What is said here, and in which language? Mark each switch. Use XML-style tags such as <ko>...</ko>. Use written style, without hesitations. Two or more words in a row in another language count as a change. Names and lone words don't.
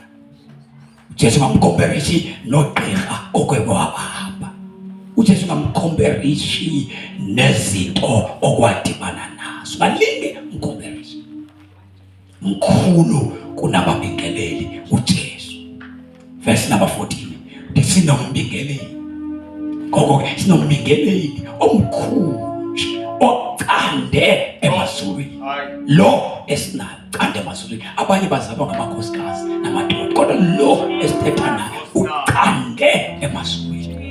<xh>uJesu ungamcomparisi nogqirha okwebaba. uJesu ungamcomparisi nezinto okwadibana nazo. Balinge umcomparisi. Mkhulu kunababingeleli uJesu.</xh> <en>Verse number 14.</en> <xh>Sinombingeleli. Ngoko sinombingeleli omkhulu oqande emazulwini. Lo esinaqande emazulwini. Abanye bazalwa ngamakhosikazi namadoda, kodwa lo esithetha naye uqande emazulwini.</xh>